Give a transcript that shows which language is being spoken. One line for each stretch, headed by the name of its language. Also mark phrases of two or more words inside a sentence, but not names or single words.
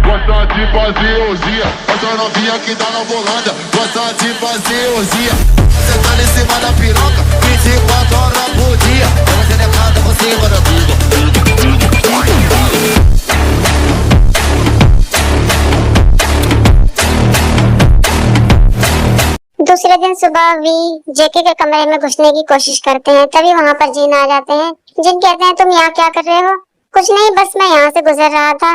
Portuguese: Gosta de fazer orgia, essa novinha que tá na bolada. Gosta de fazer orgia, sentando em cima da piroca, 24 horas por dia. Ela gelecada por cima da tudo.
Hindi: दूसरे दिन सुबह वी जेके के कमरे में घुसने की कोशिश करते हैं, तभी वहाँ पर जीन आ जाते हैं। जिन कहते हैं तुम यहाँ क्या कर रहे हो? कुछ नहीं, बस मैं यहाँ से गुजर रहा था।